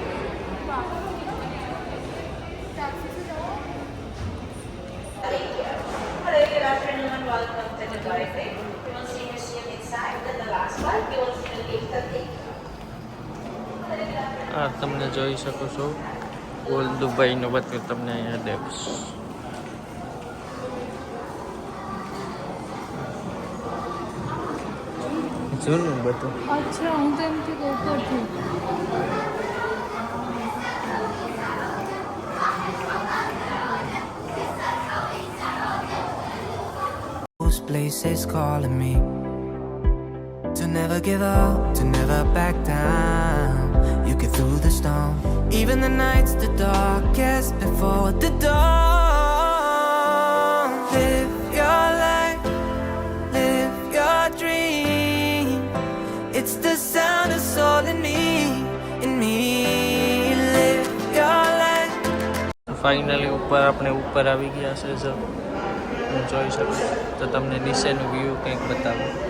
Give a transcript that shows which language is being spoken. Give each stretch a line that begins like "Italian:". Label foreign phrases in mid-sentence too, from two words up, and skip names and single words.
Gujarati: આ તમને જોઈ શકો છો ગોલ દુબઈનો બધું તમને અહીંયા દેખાશે. જૂનું બધું. અચ્છા, હું તો એમ કે ઉપરથી.
English: Those places calling me to never give up, to never back down. You get through the storm, even the nights the darkest before the dawn. Live your life, live your dream. It's the sound of soul in me, Live your life.
Gujarati: ફાઇનલી આપણે ઉપર આવી ગયા છે. જો તમે જોઈ શકો તો તમને નીચેનું વ્યૂ કંઈક બતાવો.